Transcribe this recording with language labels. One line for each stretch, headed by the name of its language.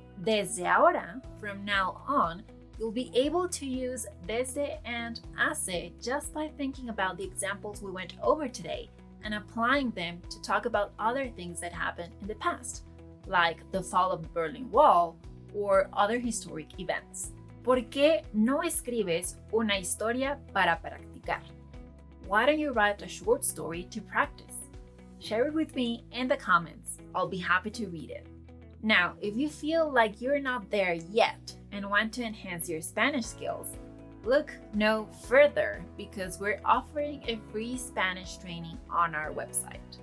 Spanish: Desde ahora,
English: from now on, you'll be able to use desde and hace just by thinking about the examples we went over today and applying them to talk about other things that happened in the past, like the fall of the Berlin Wall or other historic events.
Spanish: ¿Por qué no escribes una historia para practicar?
English: Why don't you write a short story to practice? Share it with me in the comments. I'll be happy to read it. Now, if you feel like you're not there yet and want to enhance your Spanish skills, look no further because we're offering a free Spanish training on our website.